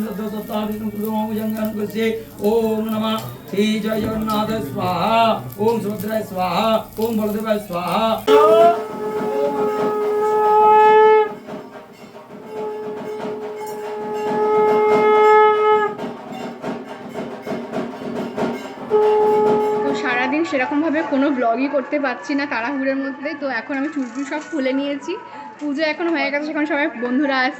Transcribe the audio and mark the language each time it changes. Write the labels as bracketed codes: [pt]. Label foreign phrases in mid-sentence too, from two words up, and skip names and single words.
[sa] याति जंगनस्य ओम नमः श्री जय जगन्नाथ स्वाहा ओम सुभद्राय स्वाहा ओम बलदेवाय स्वाहा। [bn] সারাদিন সেরকমভাবে কোনো ব্লগই করতে পারছি না তাড়াহুড়োর মধ্যে। তো এখন আমি চুলটুল সব খুলে নিয়েছি, পুজো এখন হয়ে গেছে, এখন সবাই বন্ধুরা আসছে।